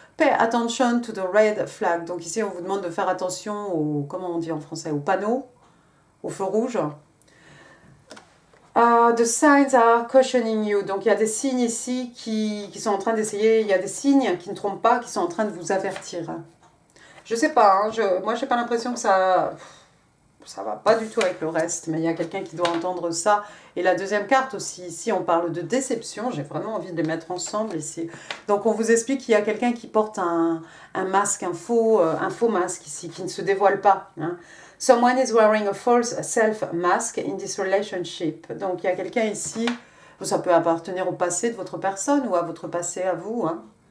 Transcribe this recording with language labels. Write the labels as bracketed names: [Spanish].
[English] Pay attention to the red flag. [French] Donc ici, on vous demande de faire attention au, comment on dit en français, au panneau, au feu rouge. [English] The signs are cautioning you. [French] Donc il y a des signes ici qui sont en train d'essayer, il y a des signes qui ne trompent pas, qui sont en train de vous avertir. Je sais pas, hein, moi j'ai pas l'impression que ça va pas du tout avec le reste, mais il y a quelqu'un qui doit entendre ça. Et la deuxième carte aussi, ici on parle de déception, j'ai vraiment envie de les mettre ensemble ici. Donc on vous explique qu'il y a quelqu'un qui porte un masque, un faux masque ici, qui ne se dévoile pas. Hein. [English] Someone is wearing a false self-mask in this relationship. [French] Donc il y a quelqu'un ici, ça peut appartenir au passé de votre personne ou à votre passé à vous. Hein.